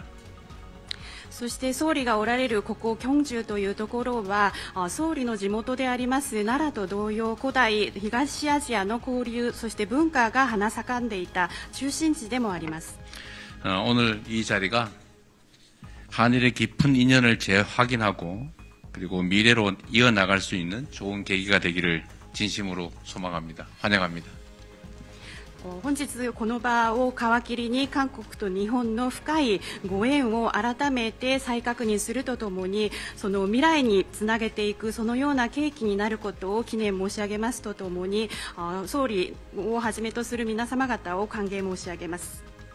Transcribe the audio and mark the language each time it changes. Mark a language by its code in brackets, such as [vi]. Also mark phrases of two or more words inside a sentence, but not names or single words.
[ja] そして総理がおられるここ京州というところは総理の地元であります奈良と同様古代東アジアの交流そして文化が花盛んでいた中心地でもあります。 [ko] 오늘 이 자리가 한일의 깊은 인연을 재확인하고 그리고 미래로 이어나갈 수 있는 좋은 계기가 되기를 진심으로 소망합니다. 환영합니다. [ja] 本日この場を皮切りに韓国と日本の深いご縁を改めて再確認するとともにその未来につなげていくそのような契機になることを記念申し上げますとともに総理をはじめとする皆様方を歓迎申し上げます。